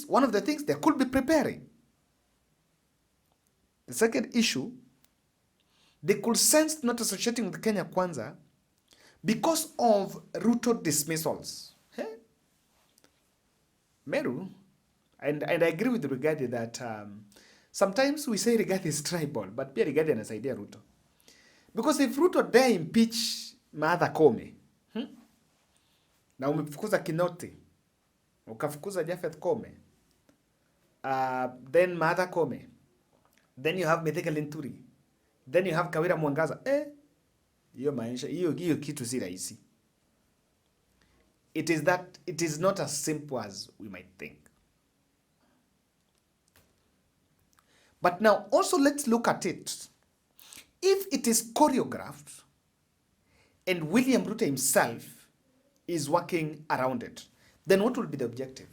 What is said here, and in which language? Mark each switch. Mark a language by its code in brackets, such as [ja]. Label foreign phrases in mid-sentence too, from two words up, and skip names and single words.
[en] One of the things they could be preparing. The second issue, they could sense not associating with Kenya Kwanza because of Ruto dismissals. Hey? Meru, and I agree with Rigathi that sometimes we say Rigathi is tribal, but [sw] pia Rigathi anasaidia Ruto. [en] Because if Ruto dare impeach Martha Koome, [sw] na umefukuza Kinoti, ukafukuza Japhet Koome, [en] then Martha Koome, then you have Mithika Linturi, then you have Kawira Mwangaza. [sw] Hiyo maisha, hiyo kitu si rahisi. [en] It is not as simple as we might think. But now also let's look at it. If it is choreographed and William Ruto himself is working around it, then what will be the objective?